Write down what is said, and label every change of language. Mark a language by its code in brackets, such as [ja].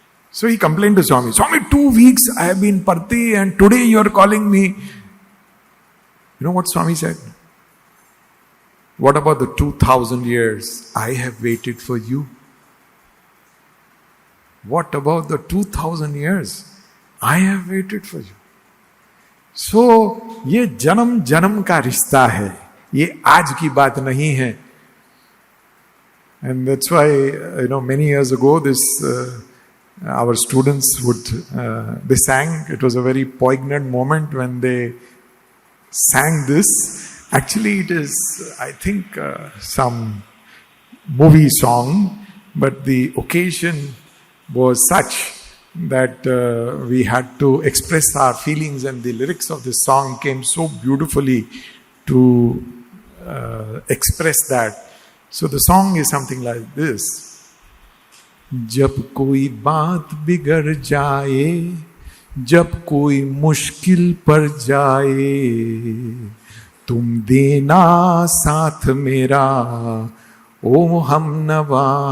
[en] So he complained to Swami, Swami, 2 weeks I have been Parthi and today you are calling me. You know what Swami said? What about the 2,000 years I have waited for you? What about the 2,000 years I have waited for you? [hi] So, ये जन्म जन्म का रिश्ता है, ये आज की बात नहीं है. [en] And that's why, many years ago, our students they sang. It was a very poignant moment when they sang this. Actually, it is, I think, some movie song, but the occasion was such that we had to express our feelings, and the lyrics of this song came so beautifully to express that. So the song is something like this. [hi] जब कोई बात बिगड़ जाए, जब कोई मुश्किल पड़ जाए, तुम देना साथ मेरा ओ हमनवा.